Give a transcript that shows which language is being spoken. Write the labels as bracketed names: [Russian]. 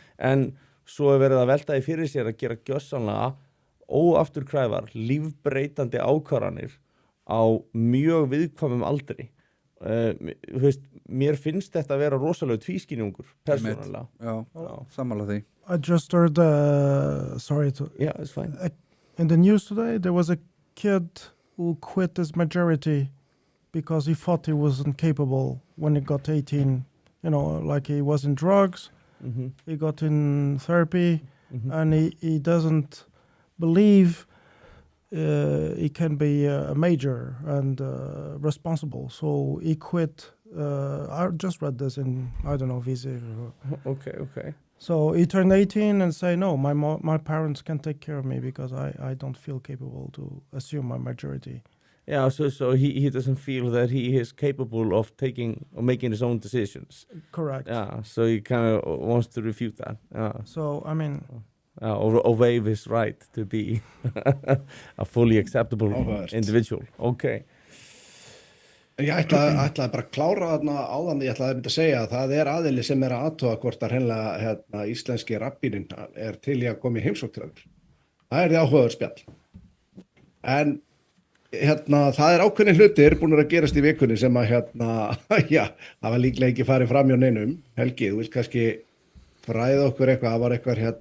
[Icelandic] En svo er verið að velta því fyrir sér að gera gjörsamlega óafturkræfar, lífbreytandi ákvarðanir á mjög viðkvæmum aldri. Þú veist, mér finnst þetta að vera rosalega tvískynjungur, persónulega. Já, sammála því. [English] I just heard, sorry to... Yeah, it's fine. In the news today, there was a kid who quit his majority because he thought he wasn't capable when he got 18. You know, like he was in drugs, he got in therapy, and he doesn't believe he can be a major and responsible. So he quit. I just read this in, I don't know, VC. Okay. So he turned 18 and say, no, my parents can take care of me because I don't feel capable to assume my majority. Yeah, so he doesn't feel that he is capable of taking or making his own decisions. Correct. Yeah, so he kind of wants to refute that. Yeah. So, I mean... or waive his right to be a fully acceptable individual. Okay. [Icelandic] Ég ætlaði bara að klára þarna áðan, ég ætlaði að segja að það er aðili sem er að athuga hvort að hreinlega íslenski rabbíninn er til í að koma í heimsókn til okkur. Það er því áhugaður spjall. En það er ákveðnir hlutir búin að gerast í vikunni sem að já, það var líklega ekki farið fram hjá neinum. Helgi, þú vilt kannski fræða okkur eitthvað, það var eitthvað